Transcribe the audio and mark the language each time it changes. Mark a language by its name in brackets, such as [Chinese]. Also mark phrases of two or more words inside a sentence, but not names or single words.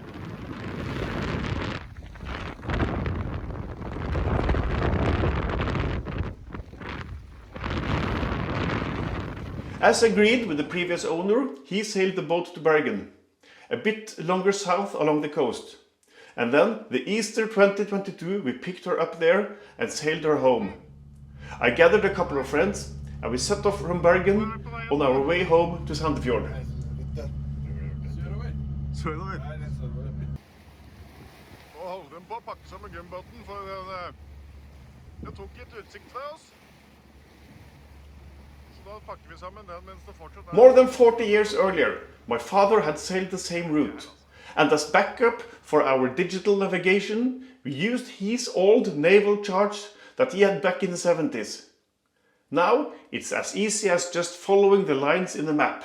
[English] As agreed with the previous owner, he sailed the boat to Bergen, a bit longer south along the coast. And then, the Easter 2022, we picked her up there and sailed her home. I gathered a couple of friends, and we set off from Bergen on our way home to Sandefjord. [Norwegian] Sørover? Nå holder de på å pakke sammen gummibåten, for det tok litt utsikt fra oss. [English] More than 40 years earlier, my father had sailed the same route, and as backup for our digital navigation, we used his old naval chart that he had back in the 70s. Now, it's as easy as just following the lines in the map.